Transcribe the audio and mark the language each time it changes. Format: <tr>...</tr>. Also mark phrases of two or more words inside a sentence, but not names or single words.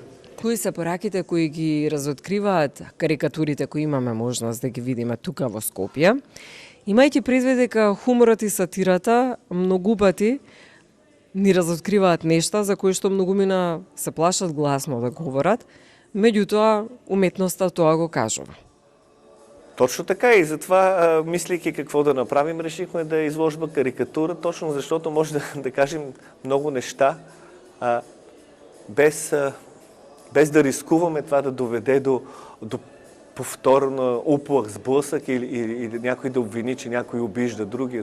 <mk>Кои се пораките кои ги разоткриваат карикатурите кои имаме можност да ги видиме тука во Скопје? Имајќи предвид дека хуморот и сатирата многу пати ни разоткриваат нешта за кои што многумина се плашат гласно да говорат, меѓутоа уметноста тоа го кажува.</mk> <bg>Точно така и затова, мислейки какво да направим, решихме да изложба карикатура, точно защото може да кажем много неща, без да рискуваме това да доведе до повторно уплах, сблъсък или някой да обвини, че някой обижда другия.</bg>